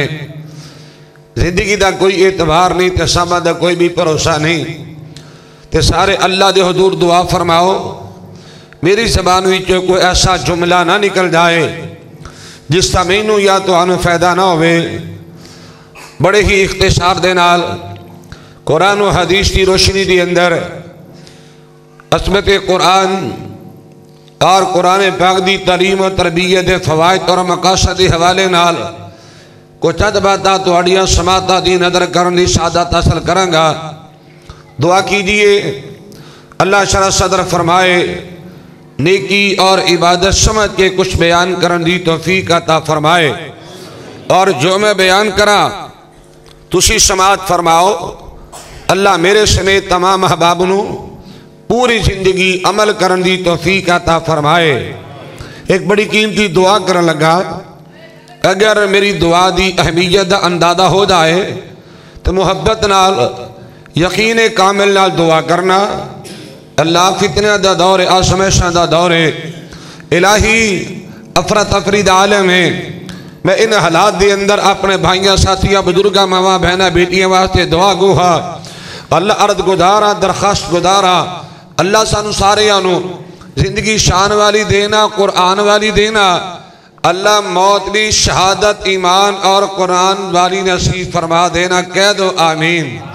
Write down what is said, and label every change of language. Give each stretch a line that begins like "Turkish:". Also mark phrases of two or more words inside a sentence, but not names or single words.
Punjabi: زندگی دا کوئی اعتبار نہیں تے سما دا کوئی بھی بھروسہ نہیں تے سارے اللہ دے حضور دعا فرماؤ میری زبان وچوں کوئی ایسا جملہ نہ نکل جائے جس کا مینوں یا تو آنو فائدہ نہ ہوئے بڑے ہی اختصار دے نال قرآن و حدیث کی روشنی دی اندر عصمت قرآن اور قرآن پاک دی تعلیم و تربیت فوائد اور مقاصد حوالے نال کو چند باتاں تواڈیاں سماعتاں دی نظر کرن دی سعادت حاصل کراں گا۔ دعا کیجئے اللہ شرح صدر فرمائے نیکی اور عبادت سمجھ کے کچھ بیان کرن دی توفیق عطا فرمائے، اور جو میں بیان کرا تسی سماعت فرماؤ۔ اللہ میرے سمیت تمام احباب نو پوری زندگی عمل کرن دی توفیق عطا فرمائے۔ ایک بڑی قیمتی دعا کرن لگا، اگر میری دعا دی اہمیت دا اندازہ ہو جائے تو محبت نال یقین کامل نال دعا کرنا۔ اللہ فتنہ دا دور آزمائشاں دا دور الہی افراتفری دا عالم ہے۔ میں ان حالات دے اندر اپنے بھائیاں ساتھیاں بزرگاں ماں بہناں بیٹیاں واسطے دعا گوہا، اللہ عرض گزارا درخواست گزارا، اللہ سانو سارے آنو زندگی شان والی دینا، قرآن والی دینا، اللہ موت بھی شہادت ایمان اور قرآن والی نصیب فرما دینا، کہہ دو آمین۔